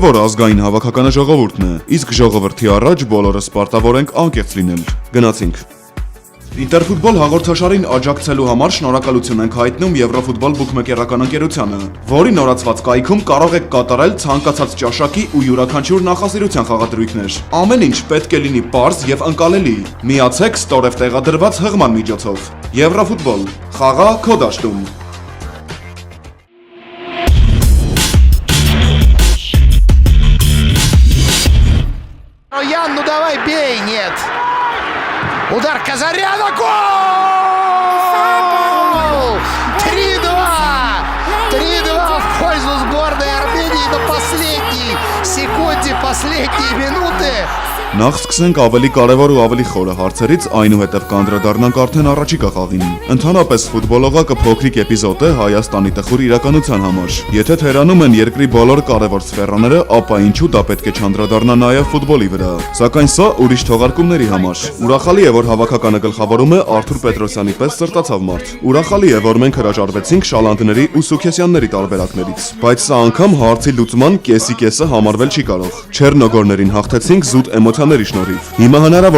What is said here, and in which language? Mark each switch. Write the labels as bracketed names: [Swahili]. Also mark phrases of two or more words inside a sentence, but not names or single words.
[Armenian] որ ազգային հավաքականը ժողովուրդն է, իսկ ժողովրդի առաջ բոլորս պարտավոր ենք անկեղծ լինել։ Գնացինք։ Ինտերֆուտբոլ հաղորդաշարին աջակցելու համար շնորհակալություն ենք հայտնում Եվրոֆուտբոլ բուքմեկերական ընկերությանը, որի նորացված կայքում կարող եք կատարել ցանկացած ճաշակի ու յուրաքանչյուր նախասիրության խաղադրույքներ։ Ամեն ինչ պետք է լինի պարզ եւ ընկալելի։ Միացեք ստորև տեղադրված հղման միջոցով։ Եվրոֆուտբոլ, խաղա քո դաշտում։ [Russian] Ян, ну давай бей, нет. Удар Казаряна, гол! 3-2! 3-2 в пользу сборной Армении на последней секунде, последние минуты. [Armenian] Նախ սկսենք ավելի կարևոր ու ավելի խորը հարցերից, այնուհետև կանդրադառնանք արդեն առաջիկա խաղին։ Ընդհանրապես ֆուտբոլողակը փոքրիկ էպիզոդ է Հայաստանի տխուր իրականության համար։ Եթե թերանում են երկրի բոլոր կարևոր սֆերաները, ապա ինչու դա պետք է չանդրադառնա նաև ֆուտբոլի վրա։ Սակայն սա ուրիշ թողարկումների համար։ Ուրախալի է, որ հավաքականը գլխավորում է Արթուր Պետրոսյանի պես սրտացավ մարդ։ Ուրախալի է, որ մենք հրաժարվեցինք Շալանդների ու Սուքեսյանների տարբերակներից։ Բայց սա անգամ հարցի լուծման կեսի համարվել չի կարող։ Չեռնոգորներին հաղթեցինք զուտ էմոցիաների շնորհիվ։ Հիմա հնարավոր